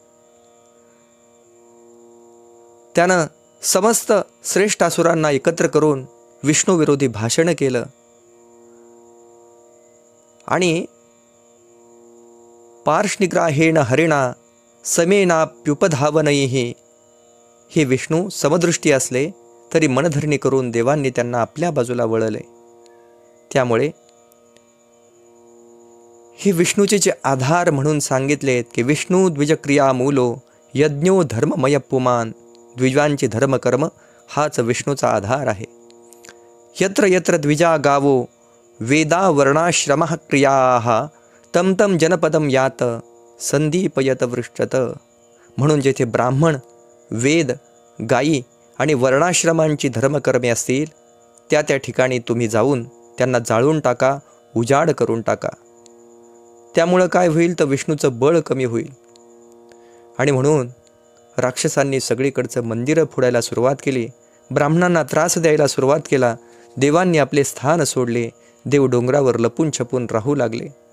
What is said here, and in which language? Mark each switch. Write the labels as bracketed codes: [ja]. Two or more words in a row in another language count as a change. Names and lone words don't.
[mr] त्यानं समस्त श्रेष्ठ असुरांना एकत्र करून विष्णू विरोधी भाषण केलं आणि [sa] पार्ष्णिग्राहेण हरिणा समेनाप्युपधावनैः [mr] हे विष्णू समदृष्टी असले तरी मनधरणी करून देवांनी त्यांना आपल्या बाजूला वळले. त्यामुळे हे विष्णूचे जे आधार म्हणून सांगितलेत की [sa] विष्णू द्विजक्रिया मूलो यज्ञो धर्ममय पुमान, [mr] द्विजांचे धर्मकर्म हाच विष्णूचा आधार आहे. [sa] यत्र यत्र द्विजा गावो वेदा वर्णाश्रमः क्रियाः तम तम जनपदम यात संदीपयत वृष्टत. [mr] म्हणून जेथे ब्राह्मण, वेद, गायी आणि वर्णाश्रमांची धर्मकर्मे असतील त्या त्या ठिकाणी तुम्ही जाऊन त्यांना जाळून टाका, उजाड करून टाका. त्यामुळं काय होईल तर विष्णूचं बळ कमी होईल. आणि म्हणून राक्षसांनी सगळीकडचं मंदिरं फोडायला सुरुवात केली, ब्राह्मणांना त्रास द्यायला सुरुवात केला, देवांनी आपले स्थान सोडले, देव डोंगरावर लपून छपून राहू लागले.